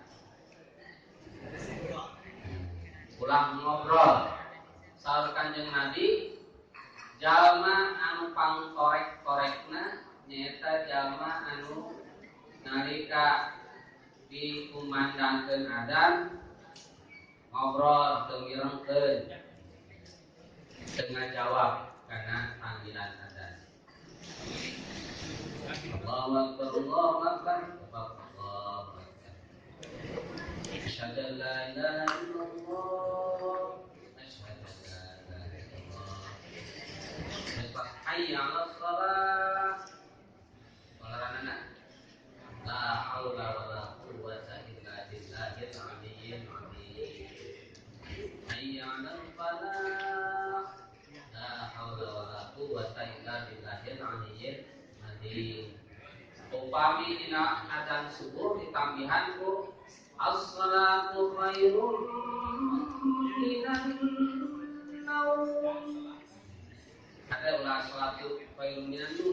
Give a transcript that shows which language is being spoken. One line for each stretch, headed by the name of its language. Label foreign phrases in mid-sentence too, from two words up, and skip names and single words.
Sundanese: ulang ngobrol saur Kanjeng Nabi jalma anu pangkorek-korekna nyaeta jalma anu nalika dikumandangkeun adzan ngobrol teu ngirengkeun teu ngajawab kana panggilan adzan.
Arabic: الله أكبر، الله أكبر، الله أكبر. أشهد أن لا إله إلا الله. أشهد أن لا إله إلا الله. حي على الصلاة. Olaranana. لا حول ولا قوة إلا بالله العلي العظيم. حي على الفلاح. لا حول ولا قوة إلا بالله العلي العظيم.
Sundanese: Upami dina adzan subuh ditambihan ku
Arabic: الصلاة خير من النوم.
Sundanese: Ada ulah
Arabic: الصلاة خير من النوم.